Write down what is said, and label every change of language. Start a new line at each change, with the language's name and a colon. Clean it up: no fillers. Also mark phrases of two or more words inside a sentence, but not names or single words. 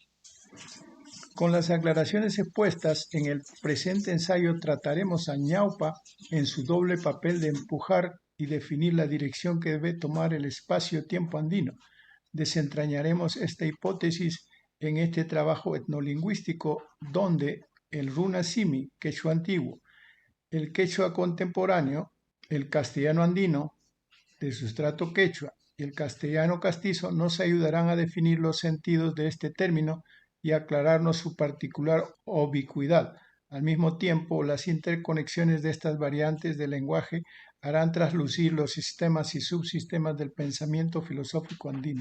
Spanish: Con las aclaraciones expuestas, en el presente ensayo trataremos a Ñaupa en su doble papel de empujar y definir la dirección que debe tomar el espacio-tiempo andino. Desentrañaremos esta hipótesis en este trabajo etnolingüístico donde el runa simi, quechua antiguo, el quechua contemporáneo, el castellano andino de sustrato quechua y el castellano castizo nos ayudarán a definir los sentidos de este término y aclararnos su particular ubicuidad. Al mismo tiempo, las interconexiones de estas variantes del lenguaje harán traslucir los sistemas y subsistemas del pensamiento filosófico andino.